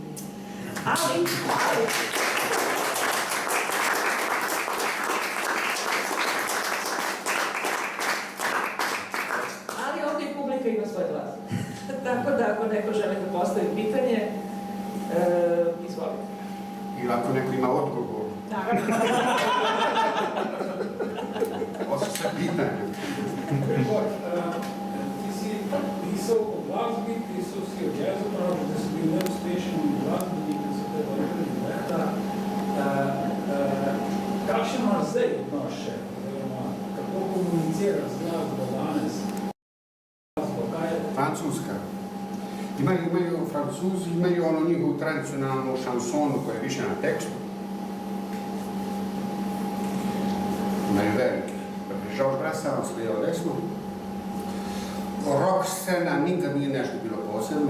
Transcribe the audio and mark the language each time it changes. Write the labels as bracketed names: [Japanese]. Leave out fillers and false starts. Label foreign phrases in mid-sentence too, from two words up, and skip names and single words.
[Bosnian] Ali ovdje i publika ima svoj glas. Tako da ako neko želi da postavi pitanje, izvolite. Ili ako neko ima odgovor. Naravno. Ovo su sve pitanje. [Slovenian] Ti si pisal o glasbi, pisal si o jazzu, pravi, da si bil neuspešen v glasbi, da so te vrhali leta. Kakšen imaš zdaj odnos še? Kako komuniciraš z glasbo danes? [Bosnian] Francuska. Imaju Francuzi, imaju ono njihovu tradicionalnu šansonu koja je više na tekstu. Imaju veliki. Georges Brassens, lijevo desno. Rock scena nikad nije nešto bilo posebno.